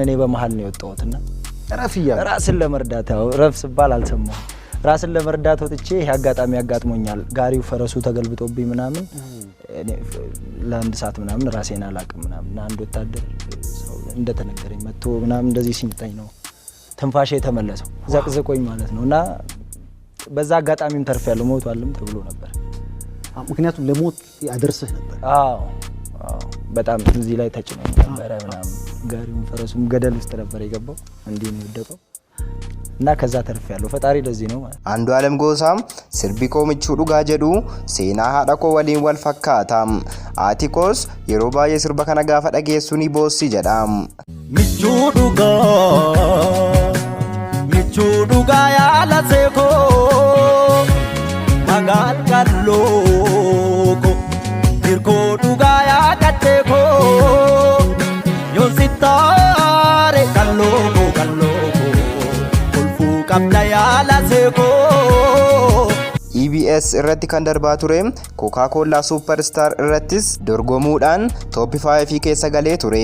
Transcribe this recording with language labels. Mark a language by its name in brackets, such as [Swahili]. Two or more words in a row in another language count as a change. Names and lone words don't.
[Amharic] እኔ በመሃል ነው የወጣሁትና ራስን ለመርዳት ረፍስ ባል አልሰማሁም። ራስን ለመርዳት ወጥቼ ይሄ አጋጣሚ ያጋጥሞኛል። ጋሪው ፈረሱ ተገልብጦብኝ ምናምን ለአንድ ሰዓት ምናምን ራሴን አላቅም ምናምን አንድ ወታደር ሰው እንደተነገረኝ መጥቶ ምናምን እንደዚህ ሲምታኝ ነው ተንፋሼ ተመለሰው ዘቅዝቆኝ ማለት ነውና በዛ አጋጣሚም ተርፌያለሁ። ሞቷልም ተብሎ ነበር። ምክንያቱም ለሞት ያደርሰህ ነበር። አዎ በጣም እዚህ ላይ ተጭኖ ነበር ምናምን ጋሪውም ፈረሱም ገደል ውስጥ ነበር የገባው። እንዲህ ነው የወደቀው እና ከዛ ተርፌያለሁ። ፈጣሪ ለዚህ ነው ማለት። [Oromo] አንዱዓለም ጎሳም ስርቢ koo michuu dhugaa jedhu seenaa haadha koo waliin wal fakkaata. haati koos yeroo baay'ee sirba kana gaafa dhageessu ni boossi jedha. michuu dhugaa yaala seekoo magaan kallooko hirkoo dhugaa yaadateekoo yoon sittaare kallooko EBS irratti kan darbaa ture Coca-Cola Superstar irrattis dorgomuudhaan top 5 keessa galee ture.